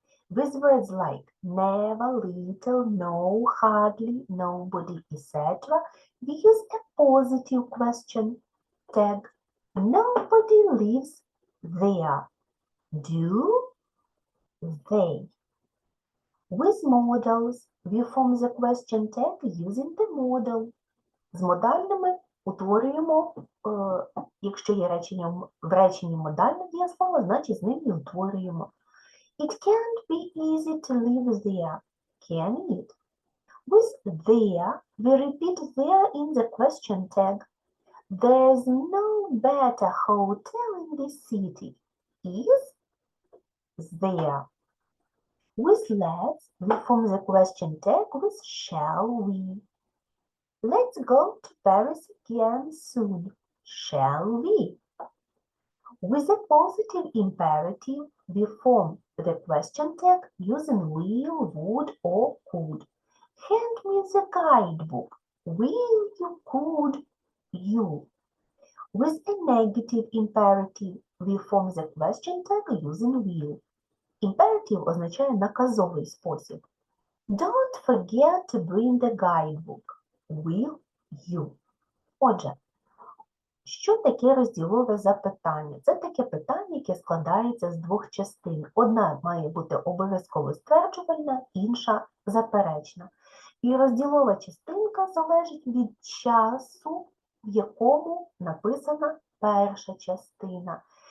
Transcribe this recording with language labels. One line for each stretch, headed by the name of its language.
English: With words like never, little, no, hardly, nobody, etc., we use a positive question tag. Nobody lives their. Do, they. With modals, we form the question tag using the modal.
Ukrainian: З модальними утворюємо, якщо є в реченні модальне дієслово, значить з ним і утворюємо.
English: It can't be easy to live there, can it? With there, we repeat there in the question tag. There's no better hotel in this city. Is there? With let's, we form the question tag with shall we. Let's go to Paris again soon. Shall we? With a positive imperative, we form the question tag using will, would, or could. Hand me the guidebook. Will you, could you? With a negative imperative, we form the question tag using will.
Ukrainian: Imperative означає наказовий спосіб.
English: Don't forget to bring the guidebook. Will you?
Ukrainian: Отже, що таке розділове запитання? Це таке питання, яке складається з двох частин. Одна має бути обов'язково стверджувальна, інша заперечна. І розділова частинка залежить від часу, в якому написана перша частина.